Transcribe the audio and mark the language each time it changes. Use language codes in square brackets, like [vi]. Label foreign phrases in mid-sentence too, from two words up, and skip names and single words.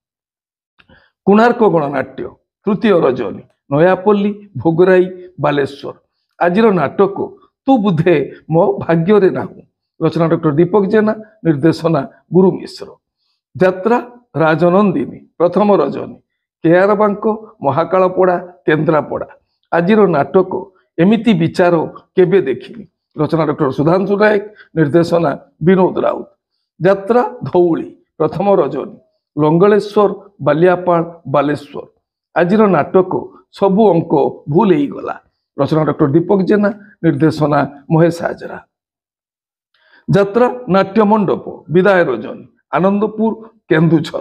[or] କୋଣାର୍କ ଗଣନାଟ୍ୟ ତୃତୀୟ ରଜନୀ ନୟାପଲ୍ଲୀ ଭୋଗରାଇ ବାଲେଶ୍ୱର। ଆଜିର ନାଟକ ତୂ ବୁଧେ ମୋ ଭାଗ୍ୟ ରେ ନାହୁ ରଚନା ଡକ୍ଟର ଦୀପକ ଜେନା ନିର୍ଦ୍ଦେଶନା ଗୁରୁ ମିଶ୍ର। ଯାତ୍ରା ରାଜନନ୍ଦିନୀ ପ୍ରଥମ ରଜନୀ କେଆରବାଙ୍କ ମହାକାଳପଡ଼ା କେନ୍ଦ୍ରାପଡ଼ା। ଆଜିର ନାଟକ ଏମିତି ବିଚାର କେବେ ଦେଖିନୀ ରଚନା ଡକ୍ଟର ସୁଧାଂଶୁ ନାୟକ ନିର୍ଦ୍ଦେଶନା ବିନୋଦ ରାଉତ। ଯାତ୍ରା ଧଉଳି ପ୍ରଥମ ରଜନୀ ଲଙ୍ଗଳେଶ୍ୱର ବାଲିଆପାଳ ବାଲେଶ୍ୱର। ଆଜିର ନାଟକ ସବୁ ଅଙ୍କ ଭୁଲ ହେଇଗଲା। ରଚନା ଡକ୍ଟର ଦୀପକ ଜେନା, ନିର୍ଦ୍ଦେଶନା ମହେଶ ହାଜରା। ଯାତ୍ରା ନାଟ୍ୟ ମଣ୍ଡପ ବିଦାୟ ରଜନୀ ଆନନ୍ଦପୁର କେନ୍ଦୁଝର।